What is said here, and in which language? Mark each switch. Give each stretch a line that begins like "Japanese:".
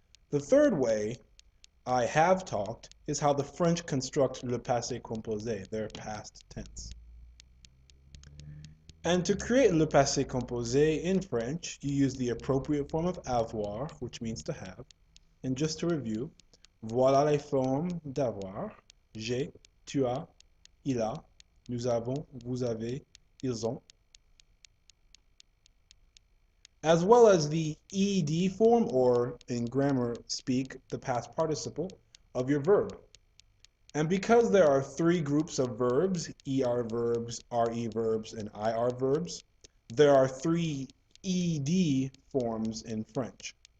English: The third way, I have talked, is how the French construct le passé composé, their past tense. And to create le passé composé in French, you use the appropriate form of avoir, which means to have. And just to review,
French: voilà les formes d'avoir. J'ai, tu as, il a, nous avons, vous avez, ils ont.
English: As well as the ed form, or in grammar speak, the past participle of your verb. And because there are three groups of verbs, er verbs, re verbs, and ir verbs, there are three ed forms in French.